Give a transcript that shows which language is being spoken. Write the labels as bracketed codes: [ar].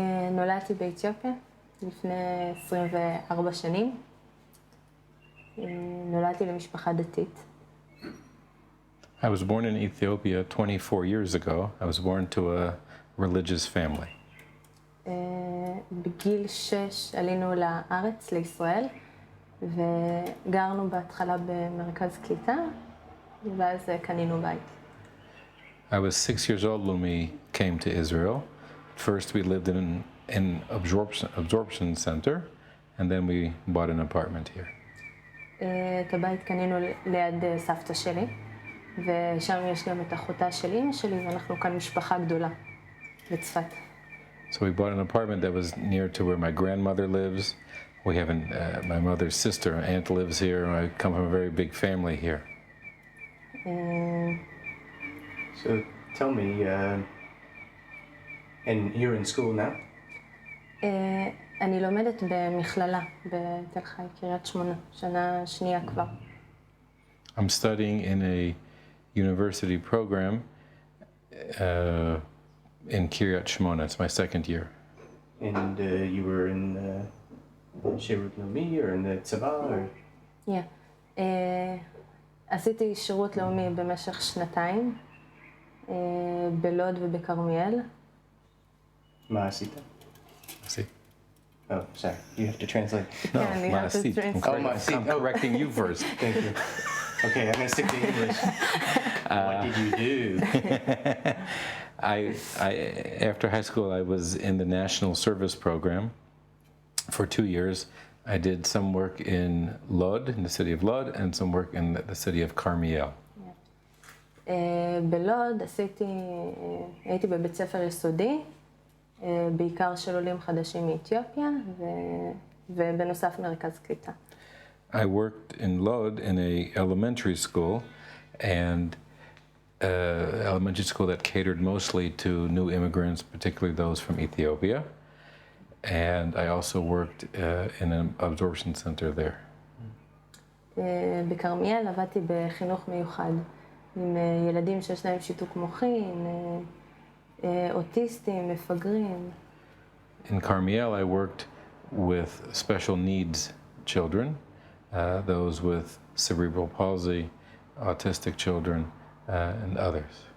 [he] נולדתי באתיופיה לפני 24 שנים. נולדתי למשפחה דתית. [en] I was born in Ethiopia 24 years ago. I was born to a religious family. [he] בגיל 6 עלינו לארץ, לישראל, וגרנו בהתחלה במרכז קליטה, ואז קנינו בית. [en] I was 6 years old when we came to Israel. First we lived in an absorption center, and then we bought an apartment here. [he] את הבית קנינו ליד סבתא שלי, ושם יש גם את אחותה של אמא שלי, ואנחנו כאן משפחה גדולה בצפת. [en] So we bought an apartment that was near to where my grandmother lives. We have my mother's sister, aunt lives here. I come from a very big family here. So tell me, and you're in school now? [he] אני לומדת במכללה בתל חי, קריית שמונה, שנה שנייה כבר. [en] I'm studying in a university program in Kiryat Shmona. It's my second year. And you were in Shirut Laumi or in the Tzava? Or? Yeah. [he] עשיתי שירות לאומי במשך שנתיים, בלוד ובכרמיאל. מה עשית? [en] Oh, sorry. You have to translate. No, Yeah, you have to translate. I'm correcting you first. Thank you. Okay, I'm going to stick to English. What did you do? After high school, I was in the National Service Program for 2 years. I did some work in Lod, in the city of Lod, and some work in the city of Carmiel. [he] בלוד הייתי בבית ספר יסודי, בעיקר של עולים חדשים מאתיופיה, ובנוסף מרכז קליטה. [en] I worked in Lod in a elementary school, and elementary school that catered mostly to new immigrants, particularly those from Ethiopia. And I also worked in an absorption center there. [he] בכרמיאל עבדתי בחינוך מיוחד, עם ילדים שיש להם שיתוק מוחין, אוטיסטים, מפגרים. [en] In Carmiel, I worked with special needs children, those with cerebral palsy, autistic children, and others.